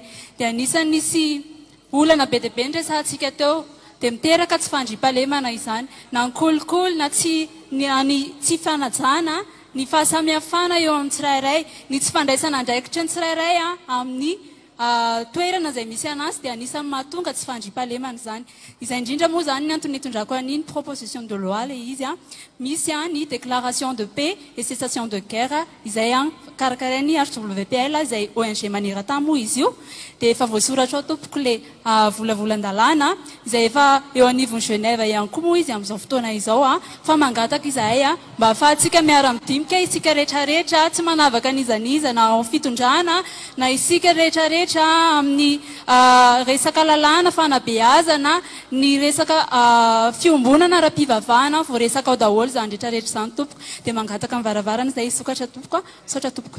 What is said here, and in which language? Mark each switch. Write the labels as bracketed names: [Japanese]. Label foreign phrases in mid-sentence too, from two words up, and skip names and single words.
[Malagasy] Dia anisany nisy olana be dia be ny resahantsika teo dia miteraka tsy fandriampahalemana izany na ny kolikoly na tsy fanajana ny fahasamihafana eo amin'ny tsirairay, ny tsy fandraisana andraikitra ny tsirairay amin'ny toerana izay misy anazy dia anisany mahatonga tsy fandriampahalemana izany. Izay indrindra moa zany ny antony hitondrako an'iny [French] proposition de loi [Malagasy] le izy misy ny [French] déclaration de paix et cessation de guerre [Malagasy] izay karakarain'ny HWPL izay ONG maneran-tany moa izy io dia efa voasoratra ao tompoko le volavolan-dalàna izay efa eo anivon'ny Genève ihany koa moa izy amin'izao fotoana izao fa mangataka izahay mba ahafahantsika miara-midinika isika rehetrarehetra tsy manavaka nizaniza na ao fitondrana na isika rehetrarehetra amin'ny resaka lalàna fanabeazana ny resaka fiombonana raha-pivavahana vo resaka ao daholo zany rehetrarehetra zany tompoko dia mangataka amin'ny varavarana izay sokatra tompoko sotra tompoko.